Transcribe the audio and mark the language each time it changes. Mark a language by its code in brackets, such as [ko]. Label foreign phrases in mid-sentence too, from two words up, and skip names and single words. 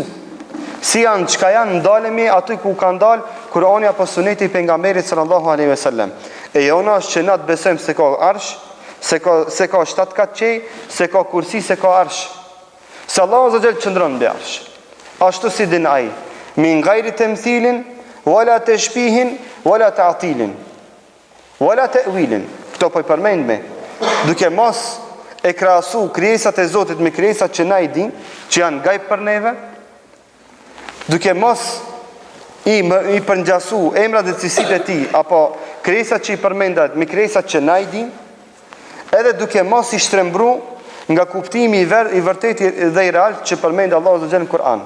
[sq] Si janë, çka janë, ndalemi aty ku ka ndal Kur'ani apo Suneti i pejgamberit [ar] صلى الله عليه وسلم. [sq] E jona është që na të besojmë se ka arsh, se ka 7 kat qej, se ka kursi, se ka arsh. Se Allahu [ar] عز وجل [sq] qëndron mbi arsh. Ashtu si din ai, [ar] من غير تمثيل ولا تشبيه ولا تعطيل ولا تأويل. [sq] Këto po i përmend me, duke mos e krahasu krijesat e Zotit me krijesat që na i din, që janë gajb për neve, duke mos i përngjasu emrat dhe cilësitë e tij apo krijesat që i përmendat me krijesat që na i din, edhe duke mos i shtrembru nga kuptimi i vërtetë dhe i real që përmend Allahu azza në Kur'an.